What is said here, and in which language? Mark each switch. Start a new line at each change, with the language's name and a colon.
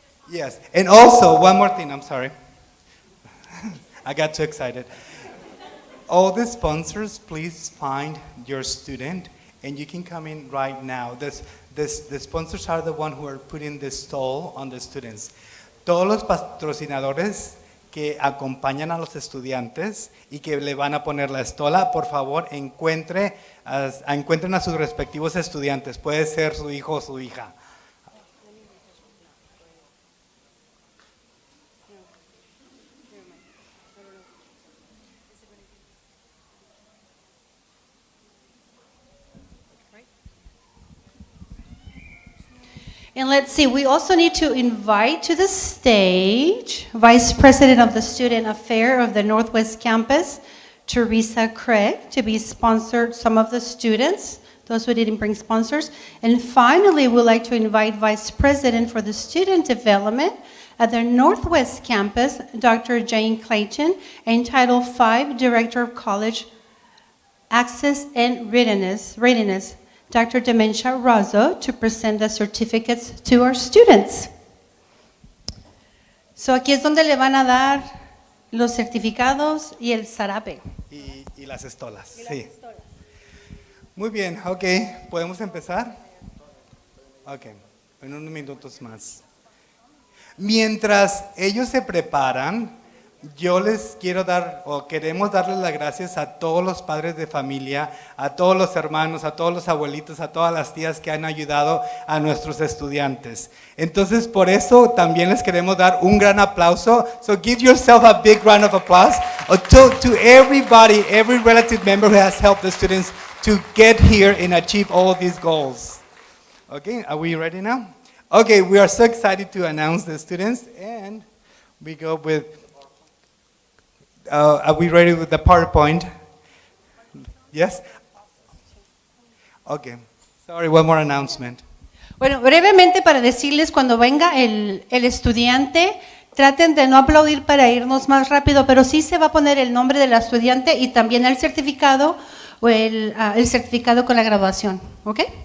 English: Yes, and also, one more thing, I'm sorry. I got too excited. All the sponsors, please find your student, and you can come in right now. The sponsors are the one who are putting the stall on the students.
Spanish: Todos los patrocinadores que acompañan a los estudiantes y que le van a poner la estola, por favor, encuentren a sus respectivos estudiantes. Puede ser su hijo o su hija.
English: And let's see, we also need to invite to the stage Vice President of the Student Affairs of the Northwest Campus, Teresa Craig, to be sponsored some of the students, those who didn't bring sponsors. And finally, we'd like to invite Vice President for the Student Development at the Northwest Campus, Dr. Jane Clayton, and Title V Director of College Access and Readiness, Dr. Dementia Razzo, to present the certificates to our students.
Spanish: So aquí es donde le van a dar los certificados y el zarape. Y las estolas, sí. Muy bien, ok, ¿podemos empezar? Ok, en unos minutos más. Mientras ellos se preparan, yo les quiero dar, o queremos darles las gracias a todos los padres de familia, a todos los hermanos, a todos los abuelitos, a todas las tías que han ayudado a nuestros estudiantes. Entonces, por eso también les queremos dar un gran aplauso.
English: So give yourself a big round of applause to everybody, every relative member who has helped the students to get here and achieve all these goals. Okay, are we ready now? Okay, we are so excited to announce the students, and we go with, are we ready with the PowerPoint? Yes? Okay, sorry, one more announcement.
Spanish: Bueno, brevemente para decirles, cuando venga el estudiante, traten de no aplaudir para irnos más rápido, pero sí se va a poner el nombre del estudiante y también el certificado o el certificado con la graduación, ¿ok?